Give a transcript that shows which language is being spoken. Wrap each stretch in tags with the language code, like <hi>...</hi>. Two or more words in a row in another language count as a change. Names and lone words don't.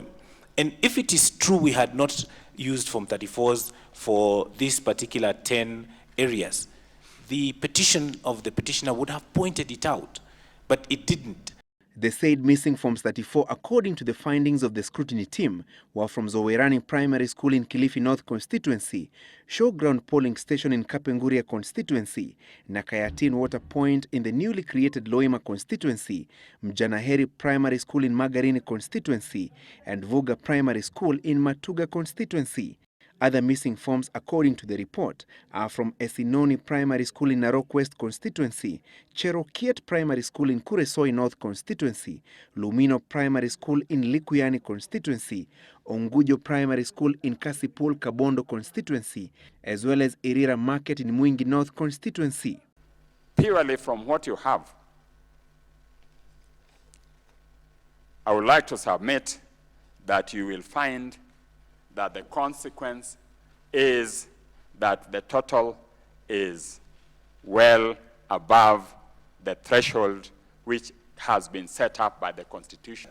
<en>And if it is true we had not used Form 34s for these particular 10 areas, the petition of the petitioner would have pointed it out, but it didn't. They said missing Forms 34, according to the findings of the scrutiny team, were from Zowerani Primary School in Kilifi North Constituency, Showground Polling Station in Kapenguria Constituency, Nakayatin Water Point in the newly created Loima Constituency, Mjanaheri Primary School in Magarini Constituency, and Vuga Primary School in Matuga Constituency. Other missing forms, according to the report, are from Esinoni Primary School in Narok West Constituency, Cherokiet Primary School in Kuresoi North Constituency, Lumino Primary School in Likuyani Constituency, Ongujo Primary School in Kasipul Kabondo Constituency, as well as Irira Market in Mwingi North Constituency. Purely from what you have, I would like to submit that you will find that the consequence is that the total is well above the threshold which has been set up by the Constitution.</en>